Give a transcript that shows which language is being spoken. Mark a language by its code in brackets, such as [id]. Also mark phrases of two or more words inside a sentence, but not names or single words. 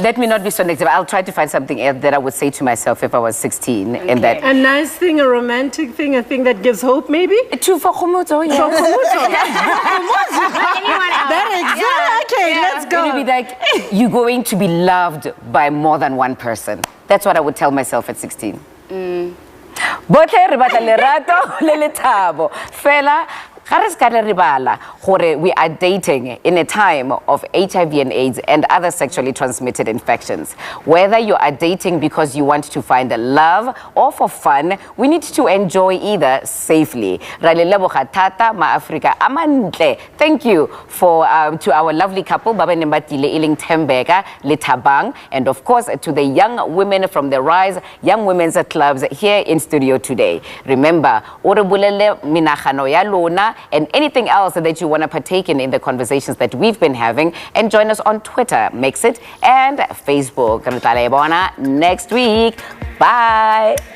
[en] Let me not be so negative. I'll try to find something else that I would say to myself if I was 16. And that. A nice thing, a romantic thing, a thing that gives hope, maybe? True for Khomotso, yeah. Anyone else? Okay, let's It would be like, you're going to be loved by more than one person. That's what I would tell myself at 16. [tn] Botle re batla lerato le lethabo. Fela, ga re ska le re bala gore [en] we are dating in a time of HIV and AIDS and other sexually transmitted infections. Whether you are dating because you want to find love or for fun, we need to enjoy either safely. [tn] Ra le leboga thata ma Africa a mantle. [en] Thank you for to our lovely couple Baba Nembatile Iling Tembeka le Thabang, and of course to the young women from the Rise Young Women's Clubs here in studio today. Remember, [tn] o re bolelle menagano ya lona [en] and anything else that you want to partake in the conversations that we've been having, and join us on Twitter, Mixit, and Facebook. [tn] Re tla le bona [en] next week. [tn] Bye.